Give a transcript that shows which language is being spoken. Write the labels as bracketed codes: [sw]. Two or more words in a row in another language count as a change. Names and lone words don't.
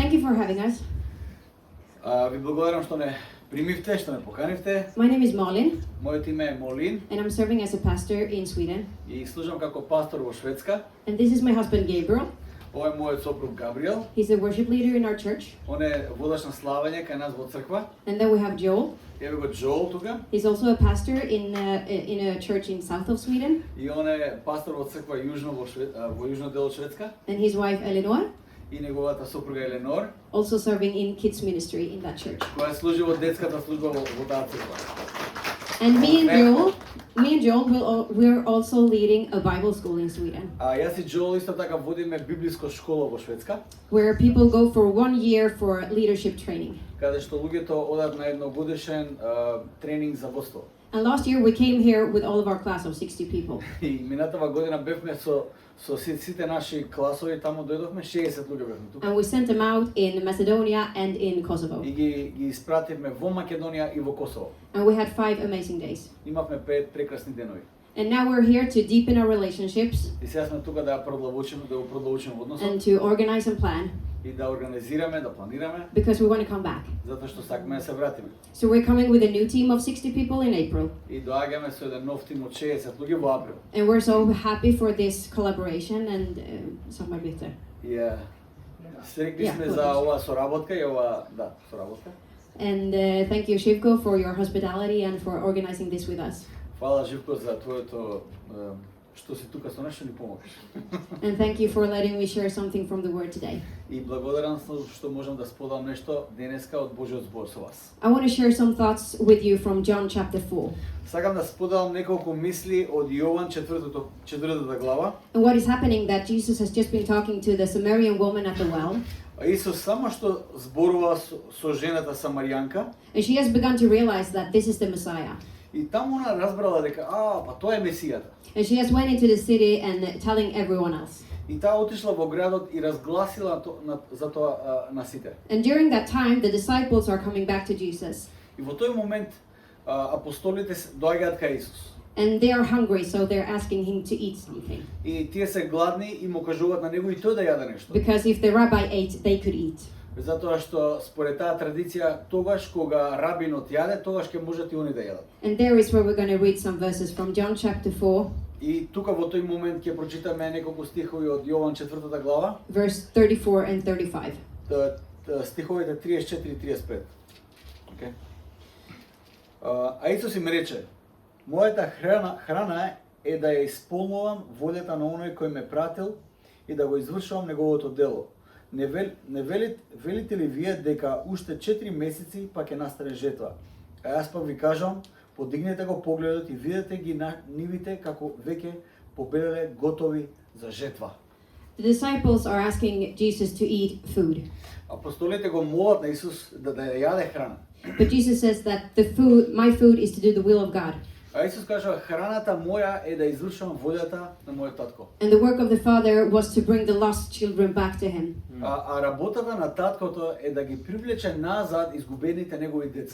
[en] for having us. [mk] Ви благодарам што ме примивте, што ме поканивте. [en] My name is Malin, [mk] Моето име е Молин [en] and I'm serving as a pastor in Sweden. [mk] и служам како пастор во Шведска. [en] And this is my husband Gabriel. [mk] Ова е мојот сопруг Габриел. [en] He's a worship leader in our church. [mk] Он е водач на славење кај нас во црква. [en] And then we have Joel. [mk] Еве го Джоел тука. [en] He's also a pastor in a church in south of Sweden. [mk] И он е пастор во црква јужно во јужно дел од Шведска. [en] And his wife Eleanor, [mk] И неговата сопруга Еленор, [en] also serving in kids ministry in that church. [mk] која служи во детската служба во таа црква. [en] And me and Joel, we're also leading a Bible school in Sweden, [mk] Јас и Джоел исто така водиме библиска школа во Шведска, [en] where people go for 1 year for leadership training. [mk] каде што луѓето одат на едногодишен тренинг за водство. [en] And last year we came here with all of our class of 60 people. [mk] И минатава година бевме со сите наши класови, таму дојдовме 60 луѓе бевме тука. [en] And we sent them out in Macedonia and in Kosovo. [mk] И ги испративме во Македонија и во Косово. [en] And we had 5 amazing days. [mk] Имавме 5 прекрасни денови. [en] And now we're here to deepen our relationships [mk] И сега сме тука да продолжиме односот [en] and to organize and plan, [mk] и да организираме, да планираме, [en] because we want to come back. [mk] затоа што сакаме да се вратиме. [en] So we're coming with a new team of 60 people in April. [mk] И доаѓаме со еден нов тим од 60 луѓе во април. [en] And we're so happy for this collaboration and samarbete. [mk] И среќни [en] Yeah, [mk] сме [en] go [mk] за [en] ahead. [mk] оваа соработка и оваа, соработка. [en] And thank you, Shivko, for your hospitality and for organizing this with us. [mk] Фала Живко за твоето што си тука со нас што ни помогаш. [en] And thank you for letting me share something from the Word today. [mk] И благодарам што можам да споделам нешто денеска од Божиот збор со вас. [en] I want to share some thoughts with you from John chapter 4. [mk] Сакам да споделам неколку мисли од Јован 4 глава. [en] And what is happening that Jesus has just been talking to the Samaritan woman at the well. [mk] Исус само што зборува со жената Самаријанка [en] And she has begun to realize that this is the Messiah. [mk] и таму она разбрала дека па тоа е Месијата. [en] And she has went into the city and telling everyone else. [mk] И таа отишла во градот и разгласила за тоа на сите. [en] And during that time, the disciples are coming back to Jesus. [mk] И во тој момент апостолите доаѓаат кај Исус. [en] And they are hungry, so they're asking him to eat something. [mk] И тие се гладни и му кажуваат на него и тој да јаде нешто. [en] Because if the rabbi ate, they could eat. [mk] Затоа што според таа традиција, тогаш кога рабинот јаде, тогаш ќе можат и они да јадат. [en] And there is where we're going to read some verses from John chapter 4, [mk] И тука во тој момент ќе прочитаме неколку стихови од Јован 4 глава, [en] verse 34 and 35. [mk] стиховите 34 и 35. Okay. А Исус им рече: Мојата храна е да ја исполнувам волјата на оној кој ме пратил и да го извршувам неговото дело. Не велите ли вие дека уште 4 месеци па ќе настане жетва? А јас пак ви кажам, подигнете го погледот и видете ги нивите како веќе побелеле готови за жетва. [en] The disciples are asking Jesus to eat food. [mk] Апостолите го молат на Исус да јаде храна. [en] But Jesus says that my food is to do the will of God. [mk] А Исус кажа, храната моја е да извршувам волјата на мојот татко. [en] And the work of the Father was to bring the lost children back to him. [mk] А работата на таткото е да ги привлече назад изгубените негови деца.